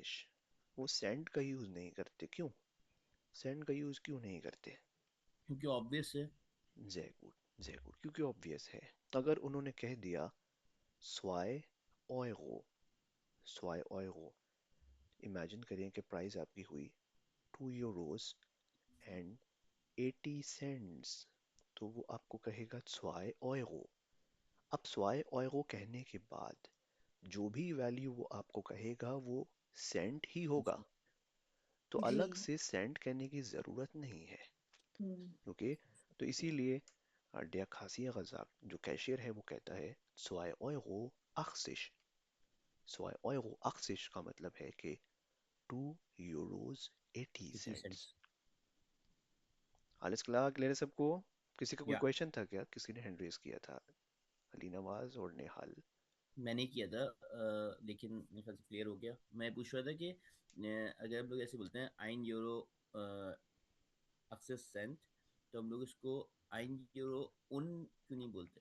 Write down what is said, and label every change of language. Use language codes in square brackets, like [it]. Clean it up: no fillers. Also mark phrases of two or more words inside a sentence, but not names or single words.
[hi] वो सेंट का यूज नहीं करते, क्यों? सेंट का यूज क्यों नहीं करते? क्योंकि ऑब्वियस है। [de] sehr gut, [hi] क्योंकि ऑब्वियस है। अगर उन्होंने कह दिया 2 Euro, 2 Euro, इमेजिन करिए कि प्राइस आपकी हुई 2 [en] euros and 80 cents, [hi] तो वो आपको कहेगा 2 Euro। अब 2 Euro कहने के बाद जो भी वैल्यू वो आपको कहेगा वो सेंट ही होगा, तो जी। अलग से सेंट कहने की जरूरत नहीं है, ओके। तो इसीलिए [de] der Kassierer sagt, [hi] जो कैशियर है वो कहता है 2 Euro 80। 2 Euro 80 का मतलब है कि 2 यूरोस 80 80 सेंट्स। सेंट्स। [de] alles klar, [hi] क्लियर है सबको? किसी का कोई या क्वेश्चन था क्या? किसी ने हैंड रेज किया था? अली नवाज और नेहाल। मैंने किया था, लेकिन मेरे ख्याल से क्लियर हो गया। मैं पूछ रहा था कि अगर हम लोग ऐसे बोलते हैं 1 यूरो 80 सेंट, तो हम लोग इसको 1 यूरो उन क्यों नहीं बोलते?